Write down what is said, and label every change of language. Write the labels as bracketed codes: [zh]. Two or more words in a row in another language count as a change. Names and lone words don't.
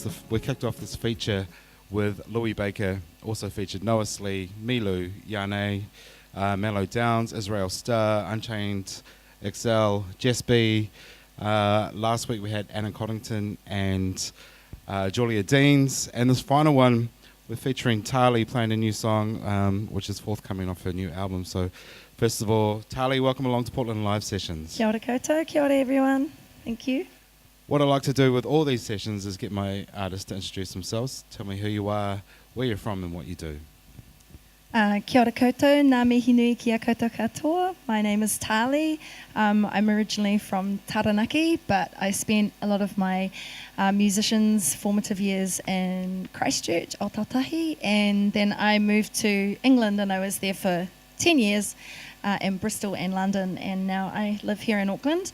[en] We kicked off this feature with Louis Baker, also featured Noah Slee, Milu, Yane, Mellow Downs, Israel Starr, Unchained XL, Jess B. Last week we had Anna Coddington and Julia Deans, and this final one we're featuring Tali playing a new song which is forthcoming off her new album. So first of all, Tali, welcome along to Portland Live Sessions. [mi] Kia ora koutou, kia ora everyone. [en] Thank you. What I like to do with all these sessions is get my artists to introduce themselves, tell me who you are, where you're from and what you do. [mi] Kia ora koutou, ngā mihi nui kia koutou katoa. [en] My name is Tali. I'm originally from Taranaki, but I spent a lot of my musicians' formative years in Christchurch, Aotearoa, and then I moved to England and I was there for 10 years in Bristol and London, and now I live here in Auckland.